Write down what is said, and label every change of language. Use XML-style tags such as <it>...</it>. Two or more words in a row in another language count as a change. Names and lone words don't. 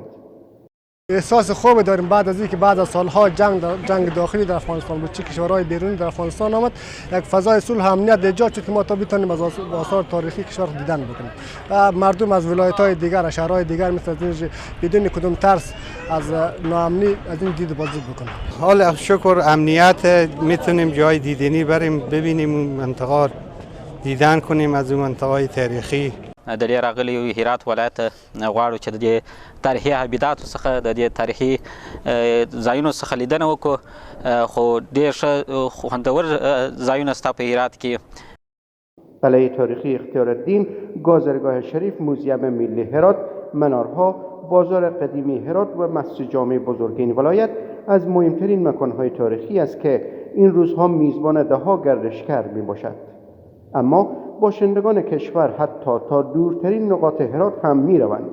<fa>احساس خوب داریم بعد از اینکه بعد از سالها جنگ داخلی در افغانستان بود، چه کشورهای بیرونی در افغانستان آمد، یک فضای صلح و امنیت ایجاد شد که ما تا بتونیم از آثار تاریخی کشور دیدن بکنیم و مردم از ولایت‌های دیگر، شهرهای دیگر مثل بدون کدام ترس از ناامنی از این دید بازدید بکنیم. حال شکر امنیت میتونیم جای دیدنی بریم ببینیم منطقه دیدن کنیم از اون منطقه تاریخی.</fa> <ps>د دې راغلی هرات ولایت غواړو چې د تاریخي ابداتو څخه د دې تاریخي ځایونو څخه لیدنه وکړو، خو ډېر ښه خوندور ځایونه شته په هرات کې.</ps> <fa>قلعه تاریخی اختیارالدین، گازرگاه شریف، موزیم ملی هرات، منارها، بازار قدیمی هرات و مسجد جامع بزرگ این ولایت از مهمترین مکانهای تاریخی است که این روزها میزبان دهها گردشگر میباشد. اما باشندگان کشور حتی تا دورترین نقاط هرات هم می روند.</fa>